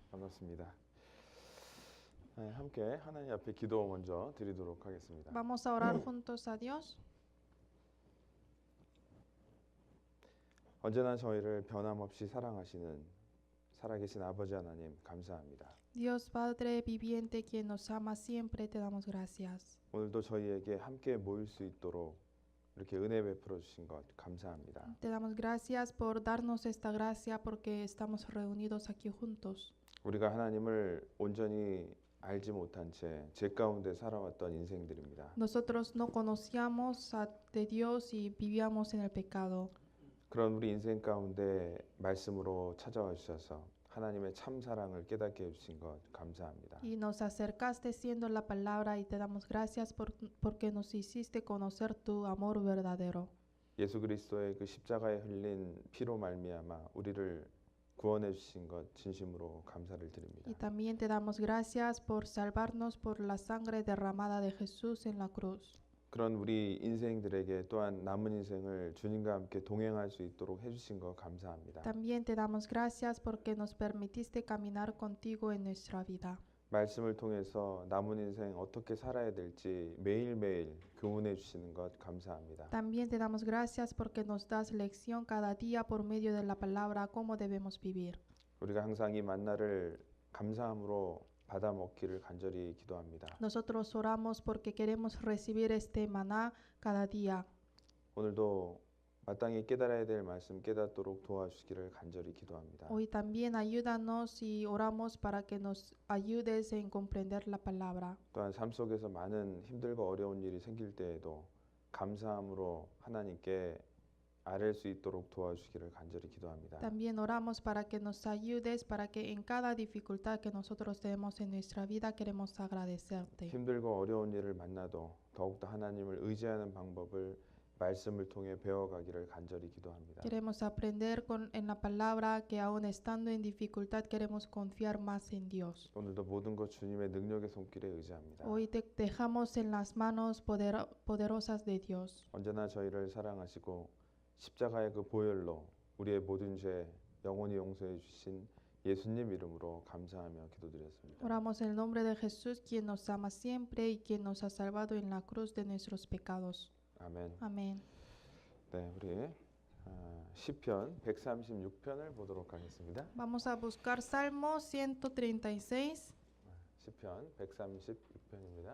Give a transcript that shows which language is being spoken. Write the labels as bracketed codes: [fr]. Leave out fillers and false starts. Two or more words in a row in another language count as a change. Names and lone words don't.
[ko] 반갑습니다. 함께 하나님 앞에 기도 먼저 드리도록 하겠습니다. [es] Vamos a orar juntos a Dios. [ko] 언제나 저희를 변함없이 사랑하시는 살아계신 아버지 하나님 감사합니다. [es] Dios Padre viviente, quien nos ama siempre, te damos gracias. [ko] 오늘도 저희에게 함께 모일 수 있도록 이렇게 은혜 베풀어 주신 것 감사합니다. [es] Te damos gracias por darnos esta gracia porque estamos reunidos aquí juntos. [ko] 우리가 하나님을 온전히 알지 못한 채 죄 가운데 살아왔던 인생들입니다. [es] Nosotros no conocíamos de Dios y vivíamos en el pecado. [ko] 그런 우리 인생 가운데 말씀으로 찾아와 주셔서 하나님의 참 사랑을 깨닫게 해주신 것 감사합니다. [es] Y nos acercaste siendo la palabra y te damos gracias porque nos hiciste conocer tu amor verdadero. [ko] 예수 그리스도의 그 십자가에 흘린 피로 말미암아 우리를 구원해 주신 것 진심으로 감사를 드립니다. [es] Y también te damos gracias por salvarnos por la sangre derramada de Jesús en la cruz. [ko] 그런 우리 인생들에게 또한 남은 인생을 주님과 함께 동행할 수 있도록 해주신 것 감사합니다. [es] También te damos gracias porque nos permitiste caminar contigo en nuestra vida. [ko] 말씀을 통해서 남은 인생 어떻게 살아야 될지 매일매일 교훈해 주시는 것 감사합니다. [es] También te damos gracias porque nos das lección cada día por medio de la palabra cómo debemos vivir. [ko] 우리가 항상 이 만나를 감사함으로 받아 먹기를 간절히 기도합니다. [es] Nosotros oramos porque queremos recibir este maná cada día. [ko] 오늘도 마땅히 깨달아야 될 말씀 깨닫도록 도와주시기를 간절히 기도합니다. [es] Hoy también ayúdanos y oramos para que nos ayudes en comprender la palabra. [ko] 또한 삶 속에서 많은 힘들고 어려운 일이 생길 때에도 감사함으로 하나님께 아뢰 수 있도록 도와주시기를 간절히 기도합니다. [es] También oramos para que nos ayudes, para que en cada dificultad que nosotros tenemos en nuestra vida queremos agradecerte. [ko] 힘들고 어려운 일을 만나도 더욱더 하나님을 의지하는 방법을 말씀을 통해 배워가기를 간절히 기도합니다. [es] Queremos aprender en la palabra que aún estando en dificultad queremos confiar más en Dios. [ko] 오늘도 모든 것 주님의 능력의 손길에 의지합니다. [es] Hoy te dejamos en las manos poderosas de Dios. [ko] 언제나 저희를 사랑하시고 십자가의 그 보혈로 우리의 모든 죄 영원히 용서해 주신 예수님 이름으로 감사하며 기도드렸습니다. [es] Oramos en el nombre de Jesús, quien nos ama siempre y quien nos ha salvado en la cruz de nuestros pecados. [ko] 아멘. [es] Amén. [ko] 네, 우리 시편 136편을 보도록 하겠습니다. [es] Vamos a buscar Salmo 136. [ko] 시편 136편입니다.